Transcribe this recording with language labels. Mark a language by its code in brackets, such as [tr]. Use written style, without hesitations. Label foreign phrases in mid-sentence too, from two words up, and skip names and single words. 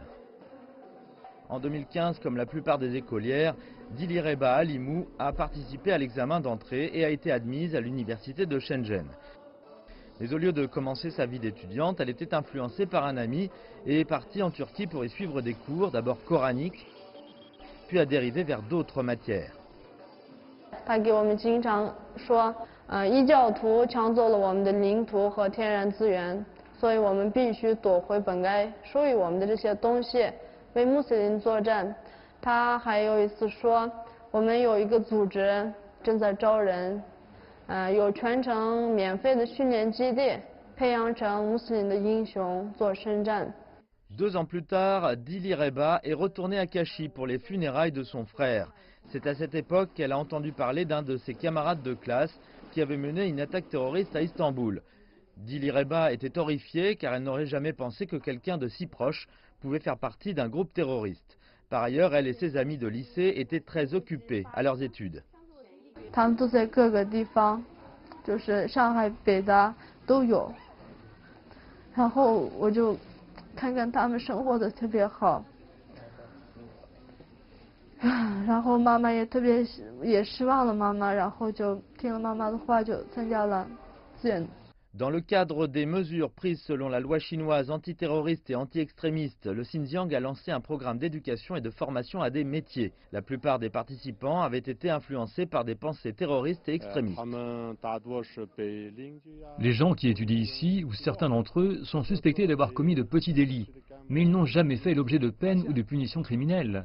[fr] En 2015, comme la plupart des écolières, Dilireba Halimou a participé à l'examen d'entrée et a été admise à l'université de Shenzhen. Mais au lieu de commencer sa vie d'étudiante, elle était influencée par un ami et est partie en Turquie pour y suivre des cours, d'abord coraniques, puis a dérivé vers d'autres matières. [zh] 他给我们经常说，异教徒抢走了我们的领土和天然资源，所以我们必须夺回本该属于我们的这些东西，为穆斯林作战。他还有一次说，我们有一个组织正在招人，有全程免费的训练基地，培养成穆斯林的英雄做圣战。 [fr] 2 ans plus tard, Dilireba est retournée à Kashi pour les funérailles de son frère. C'est à cette époque qu'elle a entendu parler d'un de ses camarades de classe qui avait mené une attaque terroriste à Istanbul. Dilireba était horrifiée car elle n'aurait jamais pensé que quelqu'un de si proche pouvait faire partie d'un groupe terroriste. Par ailleurs, elle et ses amis de lycée étaient très occupés à leurs études. [zh] 他们都在各个地方，就是上海、北大都有。然后我就看看他们生活的特别好，然后妈妈也特别也失望了妈妈，然后就听了妈妈的话，就参加了志愿。 [fr] Dans le cadre des mesures prises selon la loi chinoise antiterroriste et anti-extrémiste, le Xinjiang a lancé un programme d'éducation et de formation à des métiers. La plupart des participants avaient été influencés par des pensées terroristes et extrémistes. Les gens qui étudient ici, ou certains d'entre eux, sont suspectés d'avoir commis de petits délits, mais ils n'ont jamais fait l'objet de peines ou de punitions criminelles.